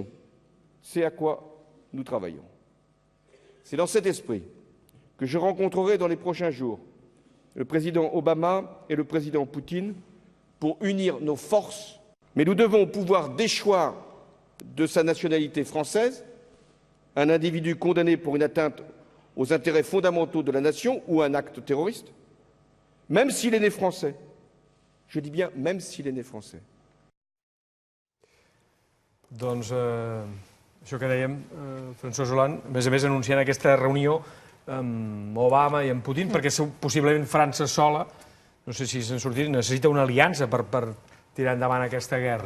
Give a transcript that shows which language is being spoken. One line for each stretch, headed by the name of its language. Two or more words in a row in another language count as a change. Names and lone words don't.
French: C'est à quoi nous travaillons. C'est dans cet esprit que je rencontrerai dans les prochains jours le président Obama et le président Poutine pour unir nos forces. Mais nous devons pouvoir déchoir de sa nationalité française un individu condamné pour une atteinte aux intérêts fondamentaux de la nation ou un acte terroriste, même s'il est né français. Je dis bien même s'il est né français.
Catalan: Doncs això que dèiem, François Hollande, a més anunciant aquesta reunió amb Obama i amb Putin, perquè possiblement França sola, no sé si se'n sortirà, necessita una aliança per tirar endavant aquesta guerra.